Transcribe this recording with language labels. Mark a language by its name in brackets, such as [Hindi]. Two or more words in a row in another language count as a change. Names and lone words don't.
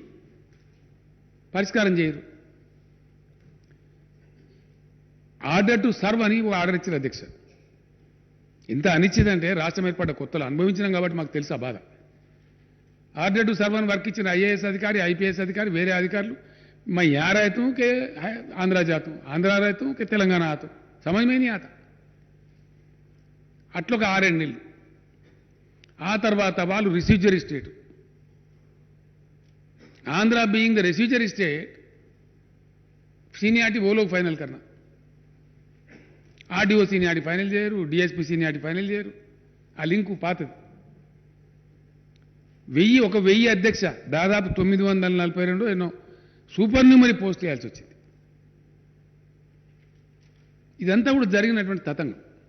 [Telugu] పరిష్కారం చేయరు. [English] order to serve [Telugu] అని ఒక ఆర్డర్ ఇచ్చారు అధ్యక్ష. ఇంత అనిశ్చితంటే రాష్ట్రం ఏర్పడ్డ కొత్తలో అనుభవించినాం కాబట్టి మాకు తెలుసు ఆ బాధ. [English] order to serve [Telugu] అని వర్క్ ఇచ్చిన ఐఏఎస్ అధికారి, ఐపీఎస్ అధికారి, వేరే అధికారులు [Hindi] मैं यहाँ रहता हूँ कि आंध्रा जाता हूँ, आंध्रा रहता हूँ कि तेलंगाना आता हूँ, समझ में नहीं आता. [Telugu] అట్లా ఒక 6 నెలలు. ఆ తర్వాత వాళ్ళు [English] residuary state, [Hindi] आंध्रा [English] being the residuary state, [Hindi] सीनियरिटी वो लोग फाइनल करना. [Telugu] ఆర్డీఓ సీనియారిటీ ఫైనల్ చేయరు, డిఎస్పీ సీనియారిటీ ఫైనల్ చేయరు. ఆ లింకు పాతది. 1000 అధ్యక్ష దాదాపు 942 ఎన్నో [English] super numerary post [Telugu] చేయాల్సి వచ్చింది. ఇదంతా కూడా జరిగినటువంటి తతంగం.